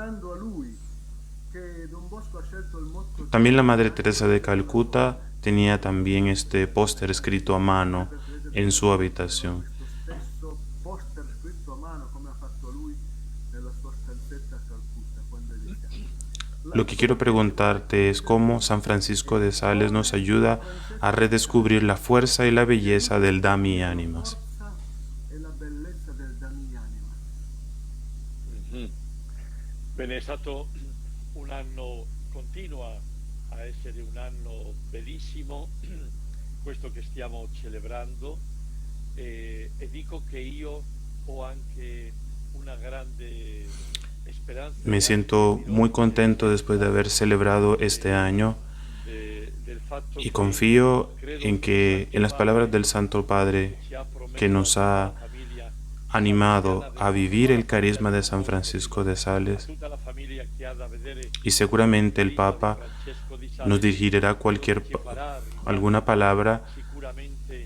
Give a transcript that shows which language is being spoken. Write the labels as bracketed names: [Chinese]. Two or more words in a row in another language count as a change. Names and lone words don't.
[Spanish] También la Madre Teresa de Calcuta tenía también este póster escrito a mano en su habitación. Lo que quiero preguntarte es cómo San Francisco de Sales nos ayuda a redescubrir la fuerza y la belleza del [Latin] Dami Animas. [Italian] Bene, è stato un anno, continua a essere un anno bellissimo, questo che stiamo celebrando, e dico che io ho anche una grande esperanza. [Spanish] Me siento muy contento después de haber celebrado este año y confío en que en las palabras del Santo Padre que nos ha animado a vivir el carisma de San Francisco de Sales, y seguramente el Papa nos dirigirá alguna palabra